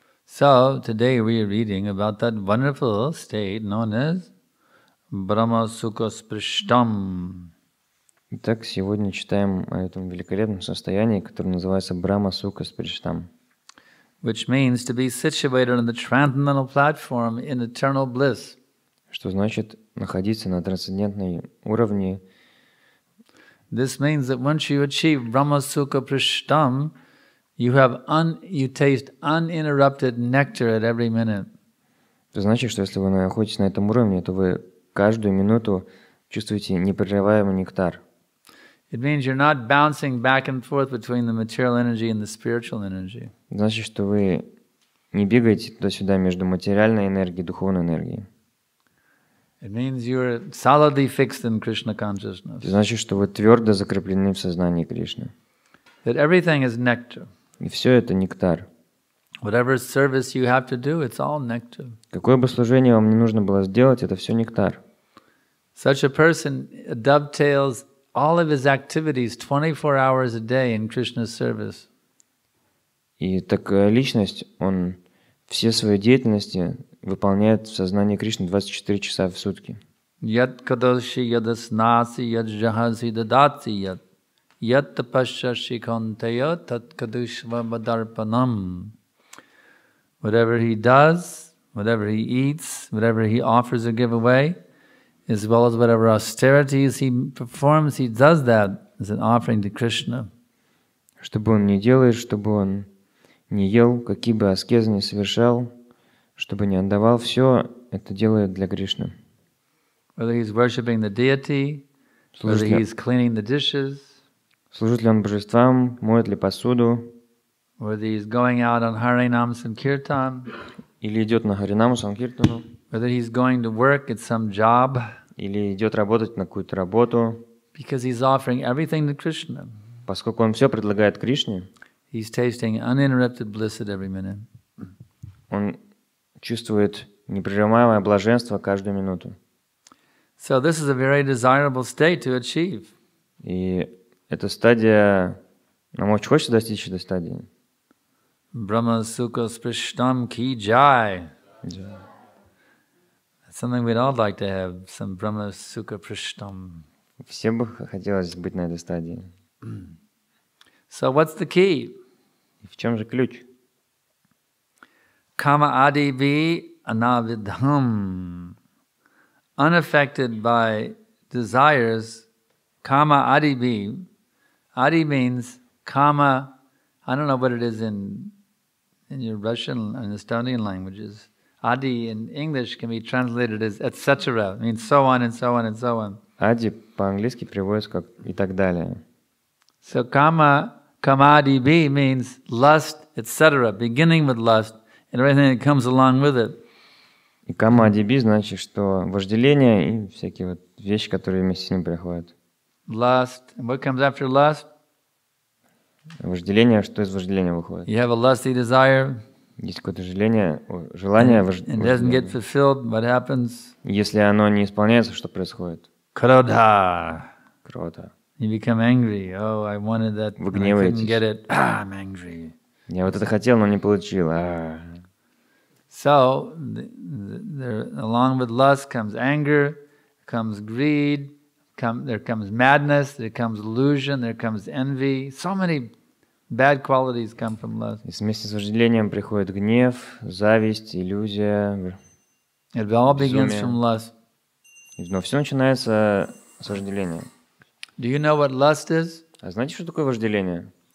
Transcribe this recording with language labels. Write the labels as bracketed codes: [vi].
[en] So, today we are reading about that wonderful state known as Brahma Sukha Sprishtam. [ru] Итак, сегодня читаем о этом великолепном состоянии, которое называется Брахма Сукха Сприштам. [en] Which means to be situated on the transcendental platform in eternal bliss. [ru] Что значит находиться на трансцендентной уровне. [en] This means that once you achieve Brahma Sukha Sprishtam, you taste uninterrupted nectar at every minute. [ru] Это значит, что если вы находитесь на этом уровне, то вы каждую минуту чувствуете непрерываемый нектар. [en] It means you're not bouncing back and forth between the material energy and the spiritual energy. [ru] Значит, что вы не бегаете туда-сюда между материальной энергией и духовной энергией. [en] It means you're solidly fixed in Krishna consciousness. [ru] Это значит, что вы твердо закреплены в сознании Кришны. [en] That everything is nectar. [ru] И все это нектар. [en] Whatever service you have to do, it's all nectar. [ru] Какое бы служение вам не нужно было сделать, это все нектар. [en] Such a person dovetails all of his activities 24 hours a day in Krishna's service. [ru] И такая личность, он все свои деятельности выполняет в сознании Кришны 24 часа в сутки. [sa] Yat kadoshi yadasnasi yad jahasi dadati yat yat tapasyashi kanteya tat kadushva madarpanam. [en] Whatever he does, whatever he eats, whatever he offers or give away, as well as whatever austerities he performs, he does that as an offering to Krishna. [ru] Что бы он ни делает, что бы он не ел, какие бы аскезы ни совершал, чтобы не отдавал, все это делает для Кришны. [en] Whether he's worshipping the deity, whether he's cleaning the dishes, [ru] Служит ли он божествам, моет ли посуду, [en] whether he's going out on Harinam Sankirtan, [ru] или идет на Харинаму Санкиртану, [en] whether he's going to work at some job, [ru] или идет работать на какую-то работу, [en] because he's offering everything to Krishna. [ru] поскольку он все предлагает Кришне, [en] He's tasting uninterrupted bliss at every minute. [ru] он чувствует непрерываемое блаженство каждую минуту. [en] So this is a very desirable state to achieve. [ru] И эта стадия, нам очень хочется достичь этой стадии. [sa] Brahma Sukha Sprishtam Ki Jai. [en] That's something we'd all like to have, some Brahma Sukha Prishtam. [ru] Все бы хотелось быть на этой стадии. [en] So what's the key? [ru] И в чем же ключ? [sa] Kama adibi anavidham. [en] Unaffected by desires, kama adibi. Adi means kama, I don't know what it is in your Russian and Estonian languages. Adi in English can be translated as etc. It means so on and so on and so on. [ru] Ади по-английски переводится как и так далее. [en] So kamadibi means lust, etc., beginning with lust, and everything that comes along with it. [ru] И камадиби значит, что вожделение и всякие вот вещи, которые вместе с ним приходят. [en] Lust. And what comes after lust? [ru] Вожделение, что из вожделения выходит? [en] You have a lusty desire. [ru] Есть какое-то желание, желание [en] It doesn't get fulfilled. What happens? [ru] Если оно не исполняется, что происходит? [sa] Krodha. [ru] Круто. [en] You become angry. Oh, I wanted that. [ru] Вы [en] I couldn't [ru] гневаетесь. [en] get it. I'm angry. [ru] Я вот это хотел, но не получил. [en] So, along with lust comes anger, comes greed, there comes madness, there comes illusion, there comes envy. So many bad qualities come from lust. [ru] И вместе с вожделением приходит гнев, зависть, иллюзия, [en] It all begins [ru] безумие. [en] from lust. [ru] Но все начинается с вожделения. [en] Do you know what lust is? [ru] А знаете, что такое вожделение?